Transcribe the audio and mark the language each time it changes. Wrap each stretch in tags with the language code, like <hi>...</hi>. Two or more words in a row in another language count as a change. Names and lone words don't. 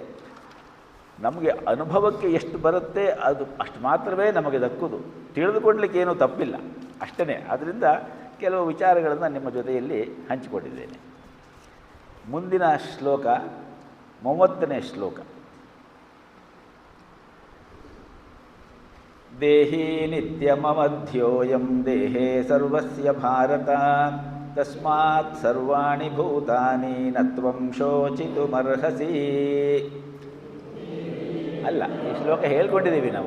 <kn>ನಮಗೆ ಅನುಭವಕ್ಕೆ ಎಷ್ಟು ಬರುತ್ತೆ ಅದು ಅಷ್ಟು ಮಾತ್ರವೇ ನಮಗೆ ದಕ್ಕುವುದು. ತಿಳಿದುಕೊಳ್ಳಲಿಕ್ಕೆ ಏನೂ ತಪ್ಪಿಲ್ಲ, ಅಷ್ಟೇ. ಆದ್ದರಿಂದ ಕೆಲವು ವಿಚಾರಗಳನ್ನು ನಿಮ್ಮ ಜೊತೆಯಲ್ಲಿ ಹಂಚಿಕೊಂಡಿದ್ದೇನೆ. ಮುಂದಿನ ಶ್ಲೋಕ 30ನೇ ಶ್ಲೋಕ.</kn> <sa>ದೇಹಿ ನಿತ್ಯಮವಧ್ಯೋಯಂ ದೇಹೇ ಸರ್ವಸ್ಯ ಭಾರತ ತಸ್ಮಾತ್ ಸರ್ವಾಣಿ ಭೂತಾನಿ ನ ತ್ವಂ ಶೋಚಿತುಮರ್ಹಸಿ.</sa> <kn>ಅಲ್ಲ, ಈ ಶ್ಲೋಕ ಹೇಳ್ಕೊಂಡಿದ್ದೀವಿ ನಾವು.</kn>